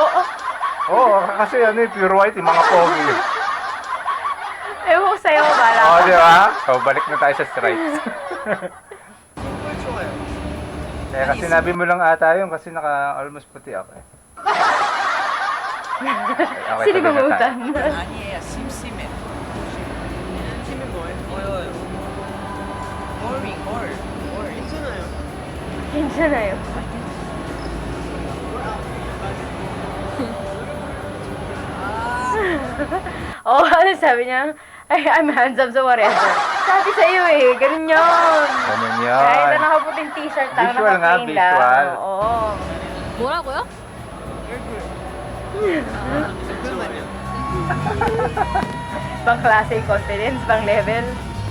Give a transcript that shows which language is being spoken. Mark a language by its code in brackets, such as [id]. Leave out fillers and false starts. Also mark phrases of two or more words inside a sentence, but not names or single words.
[tl] Oo, kasi ano eh, [en] pure white, [tl] yung mga pogi. Ewan ko sa'yo, bala Oo, ko. di ba? So, balik na tayo sa stripes. Kaya kasi sinabi mo lang ata yun kasi naka-almost puti ako eh. Okay, Sino tuloy na tayo. gumutan? [ko] 아니에요. 심심해. 심심해 보여요. Boring, 뭘? 괜찮아요. 괜찮아요. [tl] Oh, ano sabi niya? Ay, [en] I'm handsome so whatever. [tl] Sabi sa'yo eh, ganun yun. Ganun Kahit na yun. nakaputing t-shirt lang, Visual nga, naka-plain lang. visual. Oo. [ko] 뭐라고요? [tl] Pang klase confidence, pang level.